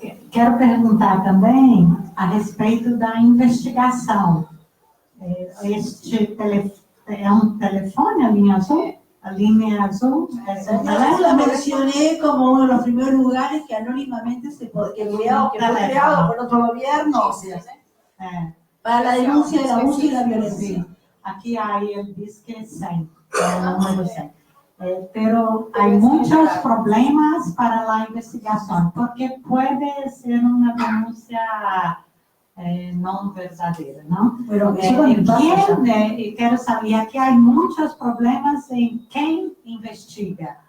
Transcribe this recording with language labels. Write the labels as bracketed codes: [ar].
[pt] Quero perguntar também a respeito da investigação. Este é um telefone, a linha azul? A linha azul? [es] Yo la mencioné como uno de los primeros lugares que anónimamente que fue creado por otro gobierno, o sea, para la denuncia del abuso y la violencia. [pt] Aqui aí ele diz que é 100, é o número 100. [es] Pero hay muchos problemas para la investigación, porque puede ser una denuncia no verdadera, ¿no? Pero eso también pasa. Quiero saber, aquí hay muchos problemas en quién investiga.